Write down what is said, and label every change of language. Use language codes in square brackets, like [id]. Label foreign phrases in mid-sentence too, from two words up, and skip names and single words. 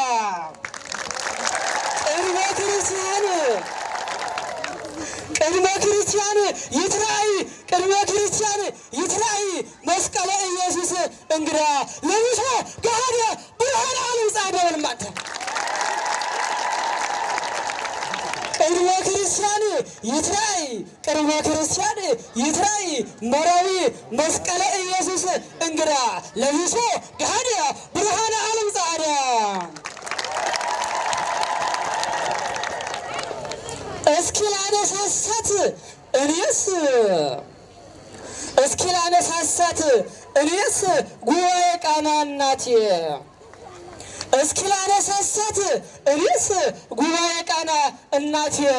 [gez] ቅድመ ክርስቲያን ይትራይ ቅድመ ክርስቲያን ይትራይ መስቀለ ኢየሱስ እንግዳ ለብሶ ገሃደ ብርሃነ ዓለም ጻዕዳ ወልማተ ቅድመ ክርስቲያን ይትራይ ቅድመ ክርስቲያን ይትራይ መራዊ መስቀለ ኢየሱስ እንግዳ ለብሶ ገሃደ ብርሃነ ዓለም ጻዕዳ [am] እስኪ ላነሳሳት እኔስ ጉባኤ ቃና እናቴ እስኪ ላነሳሳት እኔስ ጉባኤ ቃና እናቴ